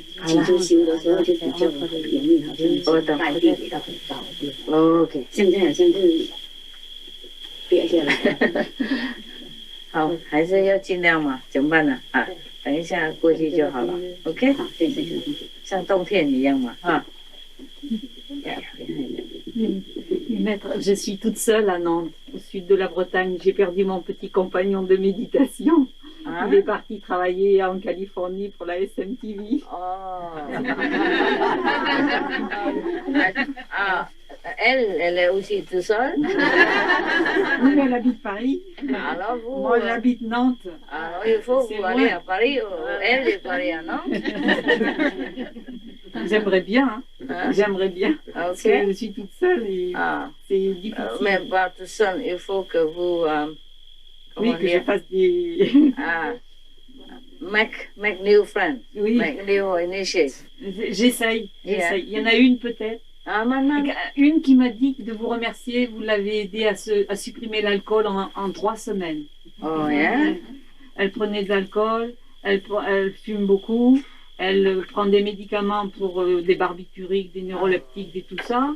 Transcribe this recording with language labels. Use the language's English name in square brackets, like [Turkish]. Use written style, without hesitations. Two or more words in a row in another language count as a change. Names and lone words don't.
[Chinese] 起初修的时候就比较严厉，好像带地比较很高。 OK，现在好像是跌下来。好，还是要尽量嘛，怎么办呢？等一下过去就好了。OK，好，对，像冬天一样嘛， [French] Maître, je suis toute seule à Nantes, au sud de la Bretagne. J'ai perdu mon petit compagnon de méditation. Il est parti travailler en Californie pour la SMTV. Elle est aussi toute seule. Oui, elle habite Paris. Alors vous, moi, j'habite Nantes. Alors il faut vous aller à Paris, elle est Paris à Nantes. J'aimerais bien, j'aimerais bien. Parce que je suis toute seule et c'est difficile. Mais pas toute seule, il faut que vous... oui, que je fasse des... [English] make new friends, make new initiates. [French] J'essaye. Il y en a une peut-être. Une qui m'a dit de vous remercier, vous l'avez aidé à supprimer l'alcool en 3 semaines. [English] Oh, yeah. [French] Elle prenait de l'alcool, elle fume beaucoup, elle prend des médicaments pour des barbituriques, des neuroleptiques, et tout ça.